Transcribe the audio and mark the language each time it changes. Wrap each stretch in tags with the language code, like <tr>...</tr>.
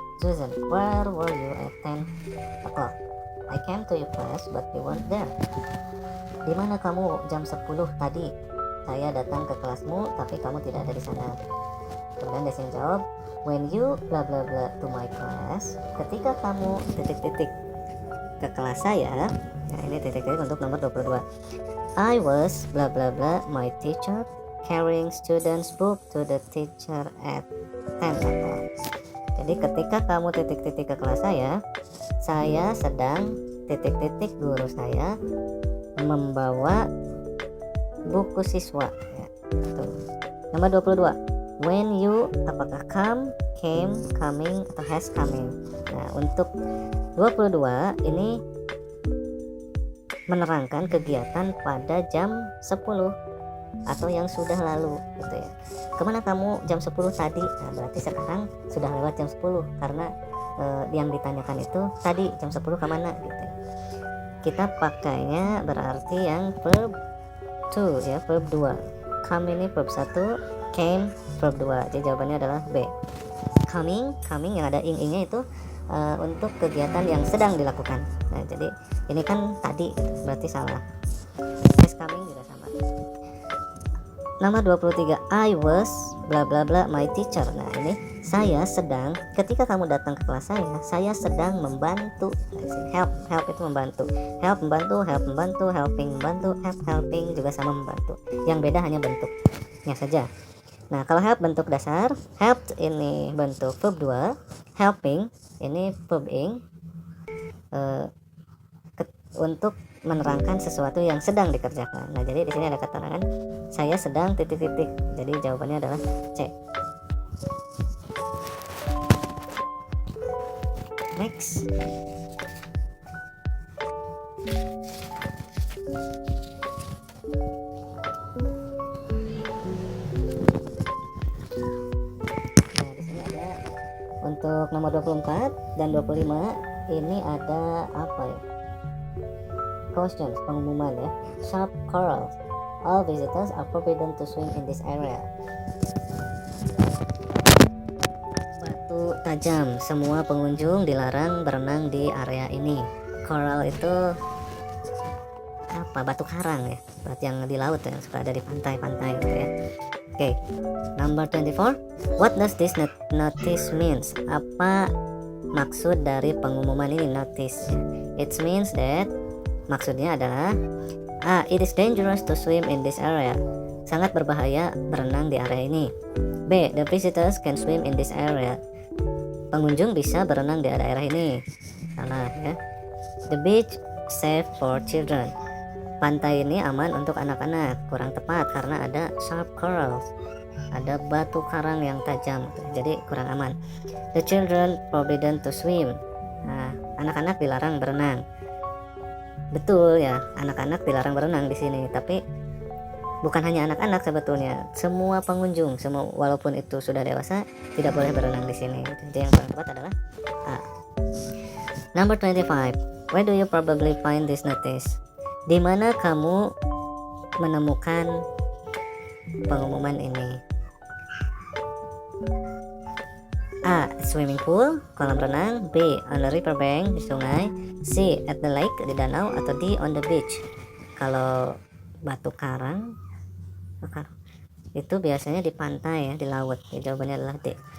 <en>Susan, where were you at 10 o'clock? I came to your class but you weren't there.</en> <id>Di mana kamu jam 10 tadi? Saya datang ke kelasmu tapi kamu tidak ada di sana. Kemudian Desin jawab,</id> <en>when you bla bla bla to my class,</en> <id>ketika kamu titik-titik ke kelas saya. Nah, ini titik-titik untuk nomor 22.</id> <en>I was bla bla bla my teacher carrying students book to the teacher at 10 o'clock.</en> <id>Jadi ketika kamu titik-titik ke kelas saya sedang titik-titik guru saya membawa buku siswa ya. Tuh. Nomor 22.</id> <en>When you,</en> <id>apakah</id> <en>come, came, coming,</en> <id>atau</id> <en>has coming.</en> <id>Nah, untuk 22 ini menerangkan kegiatan pada jam 10 atau yang sudah lalu gitu ya. Kemana kamu jam 10 tadi? Nah, berarti sekarang sudah lewat jam 10 karena yang ditanyakan itu tadi jam 10 kemana gitu ya. Kita pakainya berarti yang verb 2 ya, verb 2. Come ini verb 1, came verb 2. Jadi jawabannya adalah B. Coming yang ada ing-ingnya itu untuk kegiatan yang sedang dilakukan. Nah, jadi ini kan tadi berarti salah. Has coming juga sama. Nomor 23.</id> <en>I was bla bla bla my teacher.</en> <id>Nah, ini saya sedang, ketika kamu datang ke kelas saya sedang membantu. Help itu membantu. Help membantu, helping membantu, helping juga sama membantu. Yang beda hanya bentuknya saja. Nah, kalau help bentuk dasar, helped ini bentuk verb 2, helping ini verb ing untuk menerangkan sesuatu yang sedang dikerjakan. Nah, jadi di sini ada keterangan saya sedang titik-titik. Jadi jawabannya adalah C.</id> <en>Next.</en> <id>Nah, di sini ada untuk nomor 24 dan 25 ini ada apa ya?</id> <en>Questions,</en> <id>pengumuman ya.</id> <en>Sharp corals. All visitors are forbidden to swim in this area.</en> <id>Batu tajam, semua pengunjung dilarang berenang di area ini. Coral itu apa? Batu karang ya, batu yang di laut ya, yang suka ada di pantai-pantai gitu ya.</id> <en>Oke, number 24. What does this notice means?</en> <id>Apa maksud dari pengumuman ini, notice?</id> <en>It means that,</en> <id>maksudnya adalah</id> <en>it is dangerous to swim in this area.</en> <id>Sangat berbahaya berenang di area ini. B.</id> <en>The visitors can swim in this area.</en> <id>Pengunjung bisa berenang di daerah ini. Salah ya.</id> <en>The beach safe for children.</en> <id>Pantai ini aman untuk anak-anak. Kurang tepat karena ada sharp corals. Ada batu karang yang tajam, jadi kurang aman.</id> <en>The children forbidden to swim.</en> <id>Nah, anak-anak dilarang berenang. Betul ya, anak-anak dilarang berenang di sini, tapi bukan hanya anak-anak sebetulnya, semua pengunjung, semua walaupun itu sudah dewasa tidak boleh berenang di sini. Jadi yang paling tepat adalah A.</id> <en>Number 25. Where do you probably find this notice?</en> <id>Di mana kamu menemukan pengumuman ini?</id> <en>A. Swimming pool,</en> <id>kolam renang.</id> <en>B. On the river bank,</en> <id>di sungai.</id> <en>C. At the lake,</en> <id>di danau. Atau D.</id> <en>On the beach.</en> <id>Kalau batu karang itu biasanya di pantai ya, di laut. Jawabannya adalah D.</id>